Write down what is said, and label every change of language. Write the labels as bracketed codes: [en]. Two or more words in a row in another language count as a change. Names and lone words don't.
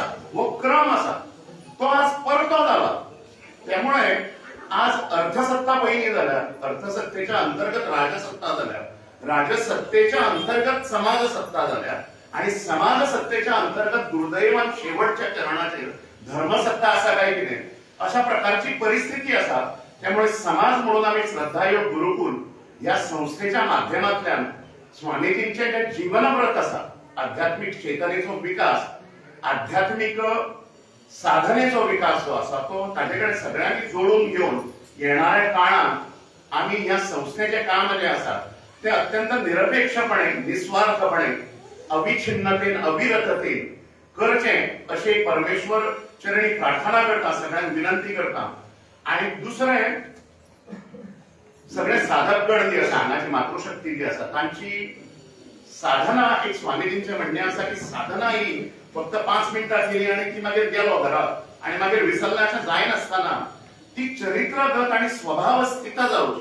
[kok] हो क्रम आसा तो आज परतो जाला. त्यामुळे आज अर्थसत्ता पहिली जाल्यार अर्थसत्तेच्या अंतर्गत राजसत्ता जाल्यार, राजसत्तेच्या अंतर्गत समाजसत्ता जाल्यार आणि समाजसत्तेच्या अंतर्गत दुर्दैवान शेवटच्या चरणाचेर धर्मसत्ता आसा काय कितें अशा प्रकारची परिस्थिती आसा. त्यामुळे समाज म्हणून आम्ही श्रद्धायोग गुरुकुल या संस्थेच्या माध्यमांतल्यान स्वामीजींचे जे जीवनव्रत आसा, आध्यात्मिक चेतनेचो विकास, आध्यात्मिक साधनेचो विकास जो आसा तो ताजेकडे सगळ्यांनी जोडून घेऊन येणाऱ्या काळात आम्ही या संस्थेचे काम जे आसा ते अत्यंत निरपेक्षपणे, निस्वार्थपणे, अविच्छिन्नतेन, अविरततेन करचे अशी परमेश्वर चरणी प्रार्थना करता, सगळ्यांना विनंती करता. आणि दुसरें सगळे साधकगण जे आसा, हांगाची मातृशक्ती जी आसा तांची साधना, एक स्वामीजींचे म्हणणे आसा की साधना ही फक्त 5 मिनिटां केली आणि ती मागीर गेलो घरात आणि मागीर विसरल्याचें जायनासतना ती चरित्रगत आणि स्वभाव स्थित जावची.